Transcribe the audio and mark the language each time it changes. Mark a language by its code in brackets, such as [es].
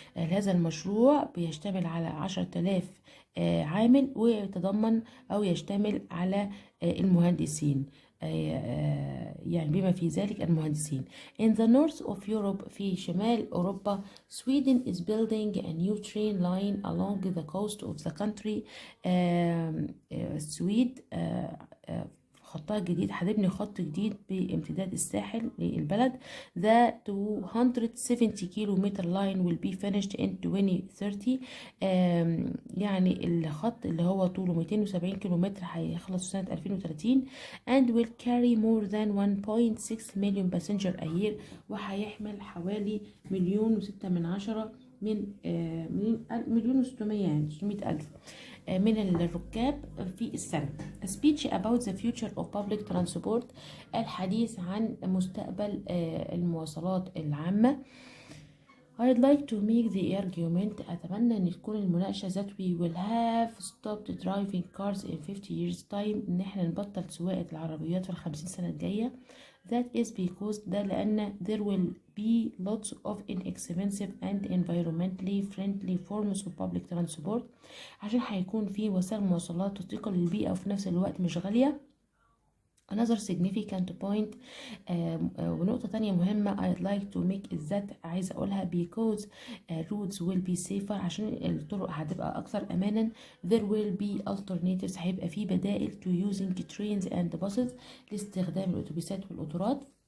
[ar] هذا المشروع بيشتمل على 10,000 عامل، ويتضمن أو يشتمل على المهندسين، يعني بما في ذلك المهندسين. [en] In the north of Europe [ar] في شمال أوروبا [en] Sweden is building a new train line along the coast of the country. [ar] السويد خطها جديد، هتبني خط جديد بامتداد الساحل للبلد. [en] The 270 kilometer line will be finished in 2030. [ar] يعني الخط اللي هو طوله 270 كيلومتر هيخلص سنة 2030 [en] and will carry more than 1.6 million passenger a year. [ar] وهيحمل حوالي 1.6 من مليون و600 يعني 600 ألف من الركاب في السنة. [en] A speech about the future of public transport. [ar] الحديث عن مستقبل المواصلات العامة. [en] I'd like to make the argument. [ar] أتمنى أن تكون المناقشة [en] that we will have stopped driving cars in 50 years time. [ar] إن احنا نبطل سواقة العربيات في 50 سنة الجاية. [en] That is because [ar] ده لأن [en] there will be lots of inexpensive and environmentally friendly forms of public transport. [ar] عشان هيكون في وسائل مواصلات تطيق للبيئة وفي نفس الوقت مش غالية. [en] Another significant point [ar] ونقطة تانية مهمة [en] I'd like to make is that [ar] عايزة أقولها [en] because roads will be safer. [ar] عشان الطرق هتبقى أكثر أمانا. [en] There will be alternatives. [ar] هيبقى في بدائل [en] to using trains and buses [ar] لاستخدام الأتوبيسات والقطارات.